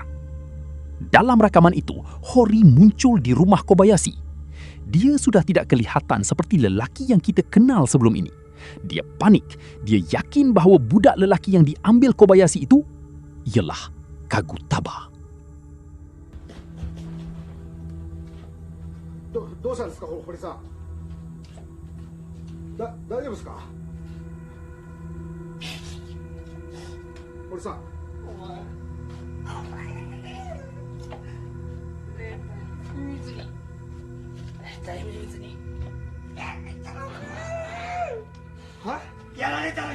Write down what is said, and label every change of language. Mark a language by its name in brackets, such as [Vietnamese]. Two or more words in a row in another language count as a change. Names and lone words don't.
[Malay] Dalam rakaman itu, Hori muncul di rumah Kobayashi. Dia sudah tidak kelihatan seperti lelaki yang kita kenal sebelum ini. Dia panik. Dia yakin bahawa budak lelaki yang diambil Kobayashi itu ialah Kagutaba. [Japanese] どうしたんですか、堀さん。大丈夫ですか。堀さん。はい。やられたのか。